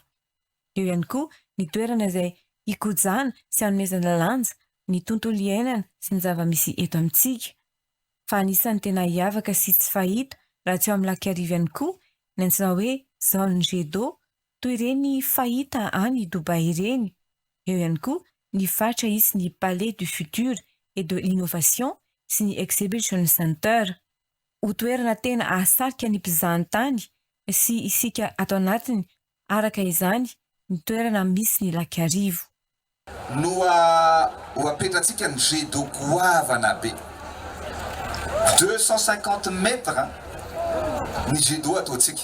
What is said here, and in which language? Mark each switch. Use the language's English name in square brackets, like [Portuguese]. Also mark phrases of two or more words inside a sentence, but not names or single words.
[Malagasy] Eo ihany koa ny toerana izay ikojana sy hanomezana lanja, ny tontolo iainana sy ny zava-misy eto amintsika. Fa anisan'ny tena hiavaka sy tsy fahita raha tsy eo amin'ny Lakiarivo ihany koa ny antsoina hoe [French] zone jet d'eau [Malagasy] toy ireny fahita any Dubai ireny. Eo ihany koa ny fatra isy ny Palais du Futur et de l'Innovation sy ny Exhibition Center. Ho toerana tena ahasarika ny mpizahan-tany sy isika ato anatiny araka izany ny toerana misy ny Lakiarivo. Noa ho apetratsika ny [French] jet d'eau [Malagasy] goavana be 250 mètres ny [French] jet d'eau [Malagasy] ataotsika.